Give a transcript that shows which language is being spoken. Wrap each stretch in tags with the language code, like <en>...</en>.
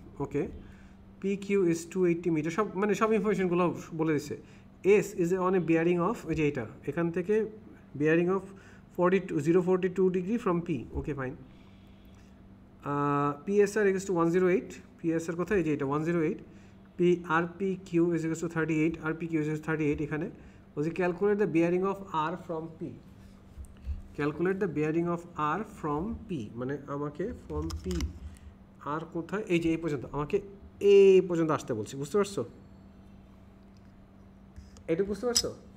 <bn>Okay,</bn> <en>PQ is 280 metre,</en> <bn>সব ইনফরমেশনগুলো বলে দিছে।</bn> <en>S is on a bearing of,</en> <bn>ওই যে এইটা এখান থেকে bearing of 042 degree from P। Okay fine. PSR is two 108, PSR কোথায়, এই যে এটা 108।</bn> <en>RPQ is equals to 38, RPQ is equals to 38।</en> <bn>এখানে বলছি</bn> <en>calculate the bearing of R from P,</en> <bn>calculate the bearing of R from P, মানে আমাকে from P আর কোথায়, এই যে এই পর্যন্ত, আমাকে এই পর্যন্ত আসতে বলছি। বুঝতে পারছো? এটা বুঝতে পারছো?</bn>